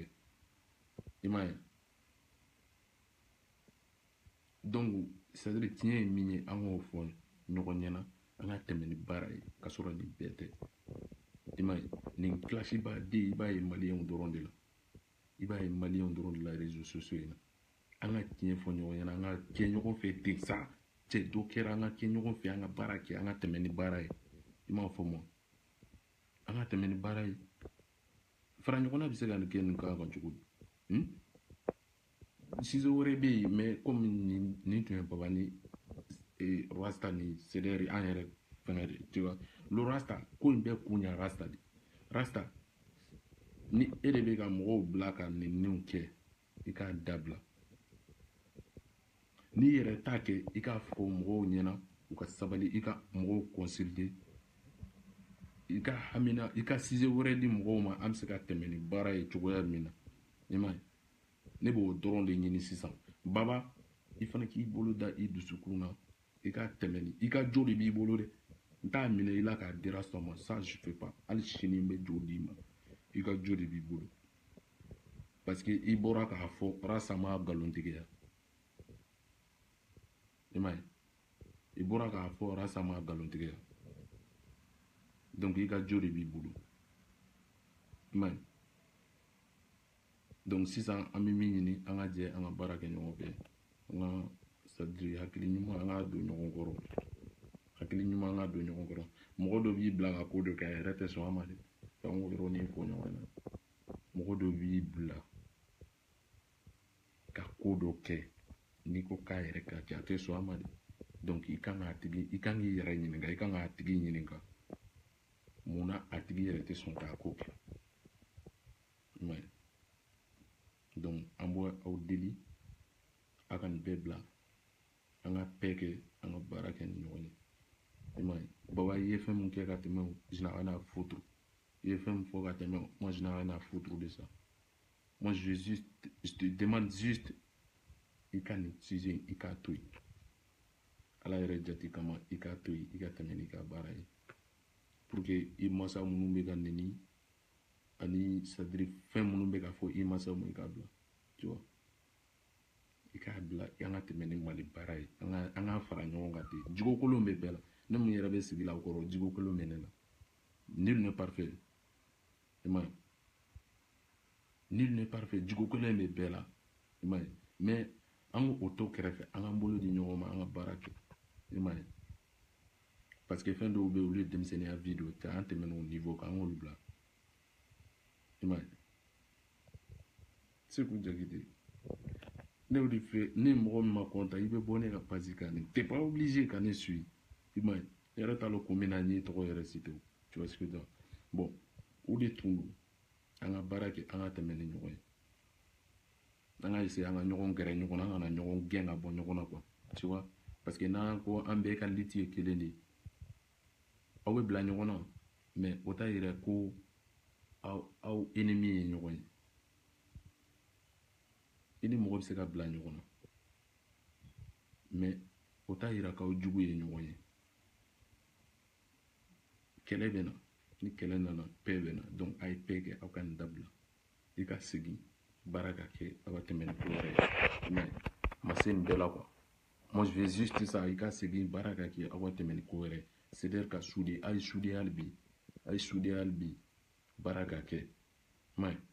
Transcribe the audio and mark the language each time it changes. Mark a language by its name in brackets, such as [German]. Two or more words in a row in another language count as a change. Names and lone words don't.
[Bambara] I m'a ye. [French] Donc c'est-à-dire [Bambara] tiɲɛ ye min ye an k'o fɔ ɲɔgɔn ɲɛna an ka tɛmɛ ni baara ye ka sɔrɔ nin bɛɛ tɛ. I m'a ye. Nin classe baden i b'a ye maliyɛnw dɔrɔn de la. I b'a ye maliyɛnw dɔrɔn de la [French] réseaux sociaux [Bambara] in na. An ka tiɲɛ fɔ ɲɔgɔn ɲɛna an ka kɛ ɲɔgɔn fɛ ten sa. Cɛ dɔ kɛra an ka kɛ ɲɔgɔn fɛ an ka baara kɛ an ka tɛmɛ ni baara ye. I m'a faamu. An ka tɛmɛ ni baara ye. Fara ɲɔgɔnna bɛ se ka nin kɛ nin kan cogo di? Ciseaux wɛrɛ bɛ yen [French] mais comme [Bambara] nin tun ye Baba ni Rasta ni CDR an yɛrɛ fɛngɛ de, [French] tu vois. [Bambara] Le Rasta ko in bɛɛ kun ye Rasta de. Rasta ni e de bɛ ka mɔgɔw bila ka nɛniw kɛ i k'a dabila. N'i yɛrɛ t'a kɛ i k'a fɔ mɔgɔw ɲɛna u ka sabali i ka mɔgɔw consulter. I ka hamina i ka ciseaux wɛrɛ di mɔgɔw ma an bɛ se ka tɛmɛ ni baara ye cogoya min na. I m'a ye. Ne b'o dɔrɔn de ɲini sisan. Baba i fana k'i bolo da i dusukun na i ka tɛmɛ ni i ka jo de b'i bolo dɛ. N t'a minɛ i la k'a di Rasta ma [French] ça je fais pas. [Bambara] Hali sini n bɛ jo d'i ma. I ka jo de b'i bolo. [French] Parce que [Bambara] i bɔra k'a fɔ Rasta ma nkalontigiya. I m'a ye. I bɔra k'a fɔ Rasta ma nkalontigiya. Donc i ka jo de b'i bolo. I m'a ye. Donc sisan an bɛ min ɲini an ka jɛ an ka baara kɛ ɲɔgɔn fɛ. An ka [French] c'est-à-dire [Bambara] hakili ɲuman an ka don ɲɔgɔn kɔrɔ. Hakili ɲuman an ka don ɲɔgɔn kɔrɔ. Mɔgɔ dɔ b'i bila ka ko dɔ kɛ a yɛrɛ tɛ sɔn a ma dɛ. F'an k'o yɔrɔnin fɔ ɲɔgɔn na. Mɔgɔ dɔ b'i bila ka ko dɔ kɛ n'i ko k'a yɛrɛ k'a kɛ a tɛ sɔn a ma dɛ. Donc i kan k'i yɛrɛ ɲininka i kan k'a tigi ɲininka munna a tigi yɛrɛ tɛ sɔn k'a ko kɛ. I m'a ye. Donc an b'aw deli a ka nin bɛɛ bila an ka paix kɛ an ka baara kɛ ni ɲɔgɔn ye. I m'a ye. Baba i ye fɛn min kɛ ka tɛmɛ o [French] je n'ai rien à foutre. [Bambara] I ye fɛn min fɔ ka tɛmɛ o [French] moi je n'ai rien à foutre de ça. Moi je te demande juste [Bambara] i ka nin sujet i k'a to yen. Ala yɛrɛ jate kama i k'a to yen i ka tɛmɛ n'i ka baara ye. [French] Pour que [Bambara] i mansa minnu bɛ ka nɛni ani [French] c'est-à-dire [Bambara] fɛn minnu bɛ ka fɔ i mansaw ma i k'a bila. [French] Tu vois. [Bambara] I k'a bila an ka tɛmɛ ni Mali baara ye. An ka fara ɲɔgɔn kan ten. Jogo kolon bɛ bɛɛ la. ne mun yɛrɛ bɛ sigi la o kɔrɔ jigo kelen mɛ ne la [French] nul n'est parfait [Bambara] i m'a ye [French] nul n'est parfait [Bambara] jigo kelen bɛ bɛɛ la i m'a ye mais an k'o to kɛrɛfɛ an k'an bolo di ɲɔgɔn ma an ka baara kɛ i m'a ye [French] parce que [Bambara] fɛn dɔw bɛ yen olu ye denmisɛnninya vie dɔ tɛ an tɛmɛna o niveau kan an k'olu bila i m'a ye Seku Jakite ne y'o de fɛ ni mɔgɔ min ma content i bɛ bɔ ne ka page kan ne [French] t'es pas obligé [Bambara] ka ne suivre i m'a ye ne yɛrɛ t'a dɔn kun min na n ye tɔgɔ yɛrɛ cité o [French] tu vois ce que je veux dire [Bambara] bon o de tun don an ka baara kɛ an ka tɛmɛ ni ɲɔgɔn ye an ka essayer an ka ɲɔgɔn gɛrɛ ɲɔgɔn na an kana ɲɔgɔn gɛn ka bɔ ɲɔgɔn na [French] quoi tu vois parce que [Bambara] n'an ko an bɛɛ ka liti ye kelen de ye aw bɛ bila ɲɔgɔn na mais o t'a yira ko aw ennemi ye ɲɔgɔn ye i ni mɔgɔ bɛ se ka bila ɲɔgɔn na mais o t'a yira k'aw jugu ye ɲɔgɔn ye kɛlɛ bɛ na ni kɛlɛ nana paix bɛ na donc a ye paix kɛ aw ka nin dabila i ka segin baara ka kɛ aw ka tɛmɛ ni ko wɛrɛ ye mais ma se nin bɛɛ la quoi [French] moi je veux juste ça [Bambara] i ka segin baara ka kɛ aw ka tɛmɛ ni ko wɛrɛ ye [French] c'est à dire [Bambara] ka souder a ye souder hali bi a ye souder hali bi baara ka kɛ mais